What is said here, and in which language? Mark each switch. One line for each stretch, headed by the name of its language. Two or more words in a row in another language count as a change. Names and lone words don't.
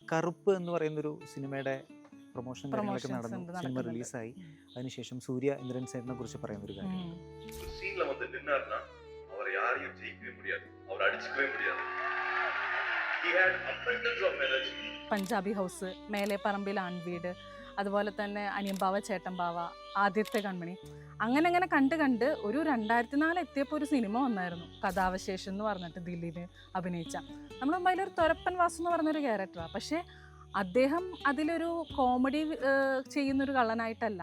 Malayalam: കറുപ്പ് എന്ന് പറയുന്നൊരു സിനിമയുടെ പ്രൊമോഷൻ കാര്യങ്ങളൊക്കെ നടന്നു, സിനിമ റിലീസായി. അതിനുശേഷം സൂര്യ ഇന്ദ്രൻ സേട്ടനെ കുറിച്ച് പറയുന്ന ഒരു കാര്യം,
Tamil: ஒரு சீன்ல வந்து நின்னார்னா அவரை யாரையும் ஜெயிக்கவே முடியாது, அவர் அடிச்சுக்கவே முடியாது.
English: He had abundance of energy.
Malayalam: പഞ്ചാബി ഹൗസ്, മേലെ പറമ്പിൽ ആൺവീട്, അതുപോലെ തന്നെ അനിയമ്പാവ ചേട്ടമ്പാവ, ആദ്യത്തെ കൺമണി, അങ്ങനെ കണ്ട് ഒരു 2004 എത്തിയപ്പോൾ ഒരു സിനിമ വന്നായിരുന്നു, കഥാവശേഷം എന്ന് പറഞ്ഞിട്ട് ദിലീപ് അഭിനയിച്ച. നമ്മുടെ മുമ്പിൽ ഒരു തൊരപ്പൻ വാസു എന്ന് പറഞ്ഞൊരു ക്യാരക്ടറാണ്. പക്ഷേ അദ്ദേഹം അതിലൊരു കോമഡി ചെയ്യുന്നൊരു കള്ളനായിട്ടല്ല.